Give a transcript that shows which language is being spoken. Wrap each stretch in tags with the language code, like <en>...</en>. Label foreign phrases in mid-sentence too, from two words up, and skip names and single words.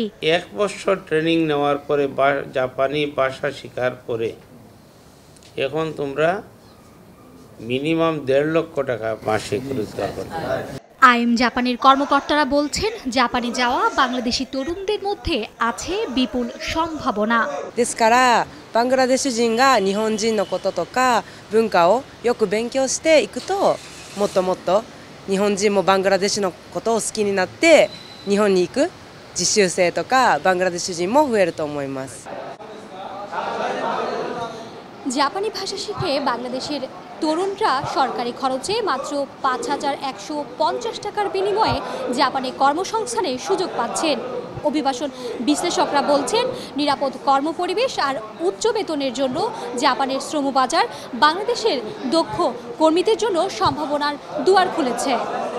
<bn>১ বছর ট্রেনিং নেওয়ার পরে জাপানি ভাষা শেখার পরে এখন তোমরা মিনিমাম ১.৫ লক্ষ টাকা মাসে রোজগার করতে। IM জাপানের কর্মকর্তারা বলছেন, জাপানে যাওয়া বাংলাদেশি তরুণদের মধ্যে আছে বিপুল সম্ভাবনা।</bn> <ja>ですからバングラデシュ人が日本人のこととか文化をよく勉強していくと、もっともっと日本人もバングラデシュのことを好きになって日本に行く実習生とかバングラデシュ人も増えると思います。</ja> <bn>জাপানি ভাষা শিখে বাংলাদেশের তরুণরা সরকারি খরচে মাত্র ৫,১৫০ টাকার বিনিময়ে জাপানে কর্মসংস্থানের সুযোগ পাচ্ছেন। অভিবাসন বিশ্লেষকরা বলছেন, নিরাপদ কর্মপরিবেশ আর উচ্চ বেতনের জন্য জাপানের শ্রমবাজার বাংলাদেশের দক্ষ কর্মীদের জন্য সম্ভাবনার দুয়ার খুলেছে।</bn>